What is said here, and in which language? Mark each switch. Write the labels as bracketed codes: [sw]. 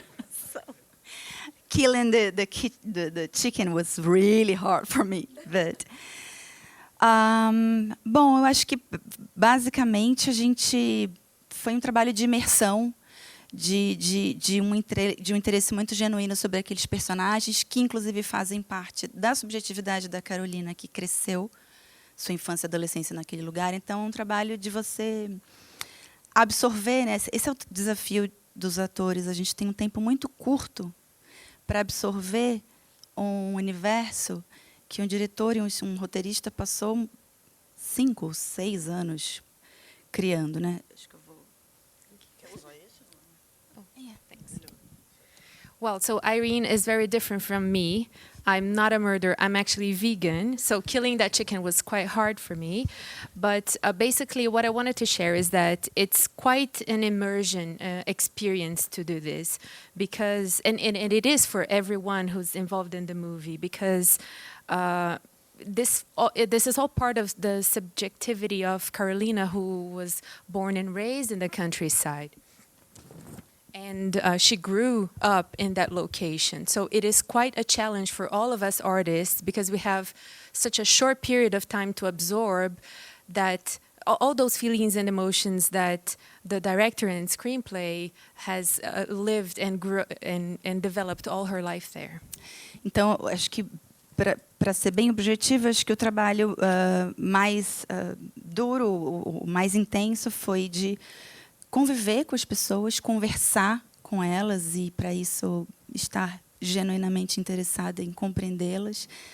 [en] So killing the chicken was really hard for me. [pt] But bom, eu acho que basicamente a gente foi um trabalho de imersão, de um interesse muito genuíno sobre aqueles personagens, que inclusive fazem parte da subjetividade da Carolina, que cresceu sua infância e adolescência naquele lugar. Então, é um trabalho de você absorver, né? Esse é o desafio dos atores. A gente tem um tempo muito curto para absorver um universo que um diretor e um roteirista passou 5 ou 6 anos criando, né? Acho que eu vou... Quer usar esse? [en] Well, so Irene is very different from me. I'm not a murderer. I'm actually vegan. So killing that chicken was quite hard for me. But basically, what I wanted to share is that it's quite an immersion experience to do this. Because, and it is for everyone who's involved in the movie, because this is all part of the subjectivity of Carolina, who was born and raised in the countryside. And she grew up in that location. So it is quite a challenge for all of us artists, because we have such a short period of time to absorb that all those feelings and emotions that the director and screenplay has lived and developed all her life there. [pt] Então, acho que para ser bem objetivo, acho que o trabalho mais duro, o mais intenso, foi de conviver com as pessoas, conversar com elas, e para isso estar genuinamente interessada em compreendê-las.